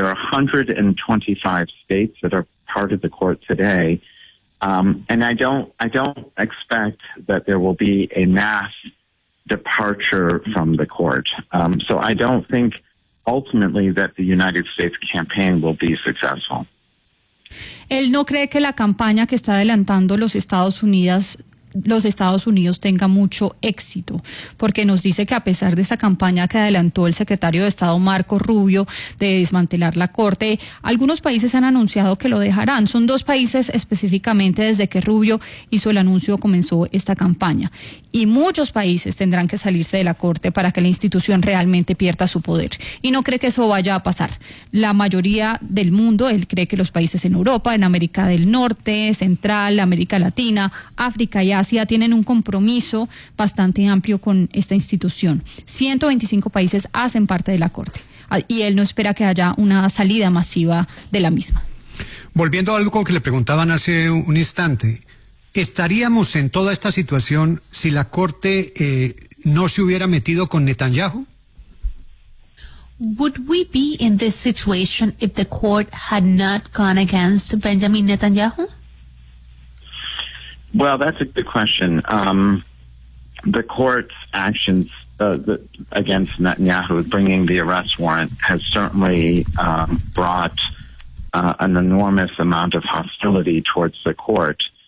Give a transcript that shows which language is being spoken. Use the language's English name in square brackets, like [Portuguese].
[English] There are 125 states that are part of the court today. And I don't expect that there will be a mass departure from the court. So I don't think ultimately that the United States campaign will be successful. [Spanish] Él no cree que la campaña que está adelantando los Estados Unidos tenga mucho éxito, porque nos dice que a pesar de esta campaña que adelantó el secretario de Estado Marco Rubio de desmantelar la Corte, algunos países han anunciado que lo dejarán. Son dos países específicamente desde que Rubio hizo el anuncio comenzó esta campaña. Y muchos países tendrán que salirse de la Corte para que la institución realmente pierda su poder. Y no cree que eso vaya a pasar. La mayoría del mundo, él cree que los países en Europa, en América del Norte, Central, América Latina, África y Asia tienen un compromiso bastante amplio con esta institución. 125 países hacen parte de la Corte y él no espera que haya una salida masiva de la misma. Volviendo a algo que le preguntaban hace un instante, ¿estaríamos en toda esta situación si la Corte no se hubiera metido con Netanyahu? [English] Would we be in this situation if the court had not gone against Benjamin Netanyahu? Well, that's a good question. The court's actions against Netanyahu, bringing the arrest warrant, has certainly brought an enormous amount of hostility towards the court.